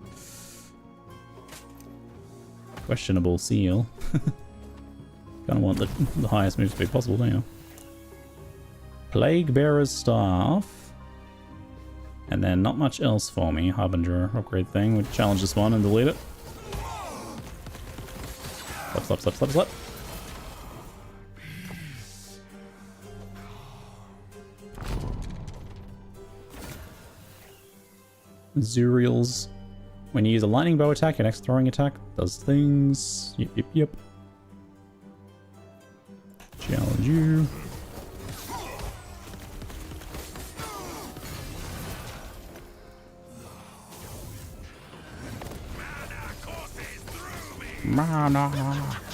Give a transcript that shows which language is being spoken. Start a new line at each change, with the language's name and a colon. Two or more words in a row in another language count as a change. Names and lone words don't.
English: questionable seal. Kind of want the highest move speed possible, don't you? Plague Bearer's Staff. And then not much else for me. Harbinger upgrade thing. We'll challenge this one and delete it. Slap, slap, slap, slap, slap. Zuriel's. When you use a lightning bow attack, your next throwing attack does things. Yep, yep, yep. Challenge you. Mana.